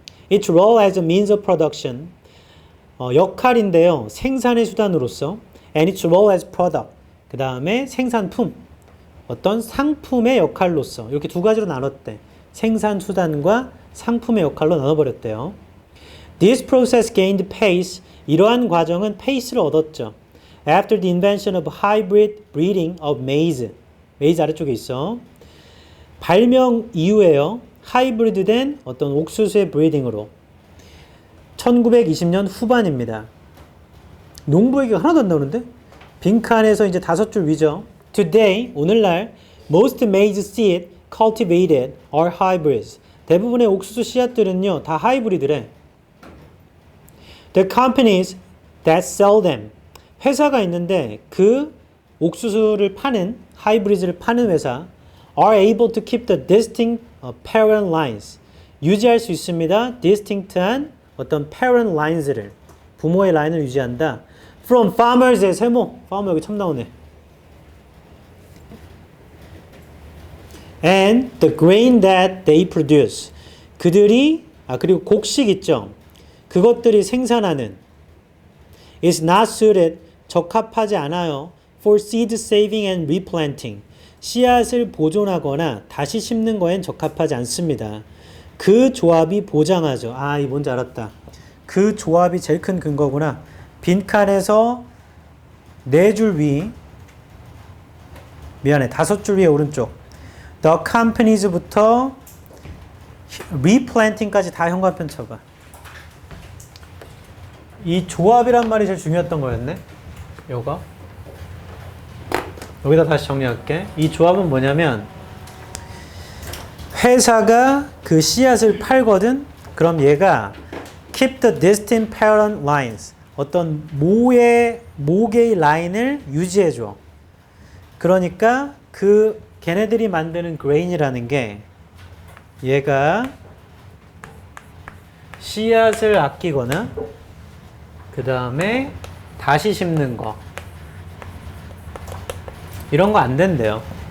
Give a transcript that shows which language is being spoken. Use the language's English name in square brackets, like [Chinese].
[English] Its role as a means of production. [Korean] 역할인데요. 생산의 수단으로서. [English] And its role as product. [Korean] 그 다음에 생산품. 어떤 상품의 역할로서. 이렇게 두 가지로 나눴대. 생산 수단과 상품의 역할로 나눠버렸대요. [English] This process gained pace. [Korean] 이러한 과정은 페이스를 얻었죠. [English] After the invention of hybrid breeding of maize. [Korean] maize 아래쪽에 있어. 발명 이후에요. 하이브리드된 어떤 옥수수의 브리딩으로. 1920년 후반입니다. 농부 얘기가 하나도 안 나오는데? 빈칸에서 이제 5줄 위죠. [English] Today, [Korean] 오늘날, [English] most maize seed cultivated are hybrids. [Korean] 대부분의 옥수수 씨앗들은요, 다 하이브리드래. [English] The companies that sell them. [Korean] 회사가 있는데 그 옥수수를 파는, 하이브리드를 파는 회사 [English] are able to keep the distinct parent lines. [Korean] 유지할 수 있습니다. distinct한 어떤 parent lines를, 부모의 라인을 유지한다. From farmers의 세모. farmer 여기 참 나오네. [English] and the grain that they produce. [Korean] 그들이 그리고 곡식 있죠. 그것들이 생산하는 [English] is not suited. [Korean] 적합하지 않아요. [English] for seed saving and replanting. [Korean] 씨앗을 보존하거나 다시 심는 거엔 적합하지 않습니다. 그 조합이 보장하죠. 이 뭔지 알았다. 그 조합이 제일 큰 근거구나. 빈칸에서 4줄 위, 미안해, 5줄 위에 오른쪽. The companies부터 replanting까지 다 현관편 쳐봐. 이 조합이란 말이 제일 중요했던 거였네. 요거. 여기다 다시 정리할게. 이 조합은 뭐냐면 회사가 그 씨앗을 팔거든. 그럼 얘가 [English] keep the distinct parent lines. [Korean] 어떤 모계의 라인을 유지해줘. 그러니까 그 걔네들이 만드는 grain이라는 게 얘가 씨앗을 아끼거나 그 다음에 다시 심는 거 이런 거 안 된대요.